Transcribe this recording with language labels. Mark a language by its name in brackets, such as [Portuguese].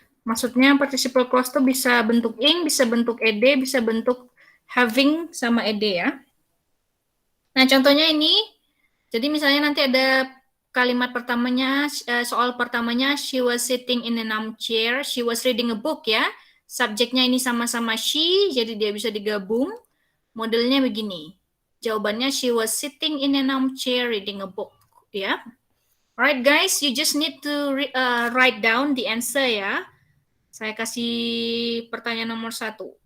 [Indonesian] Maksudnya participle clause itu bisa bentuk ing, bisa bentuk ed, bisa bentuk having sama ed ya. Nah, contohnya ini. Jadi misalnya nanti ada kalimat pertamanya, soal pertamanya, [English] she was sitting in an armchair, she was reading a book ya. [Indonesian] Subjeknya ini sama-sama she, jadi dia bisa digabung. Modelnya begini. Jawabannya [English] she was sitting in an armchair reading a book ya. Alright guys, you just need to write down the answer ya. [Indonesian] Saya kasih pertanyaan nomor 1.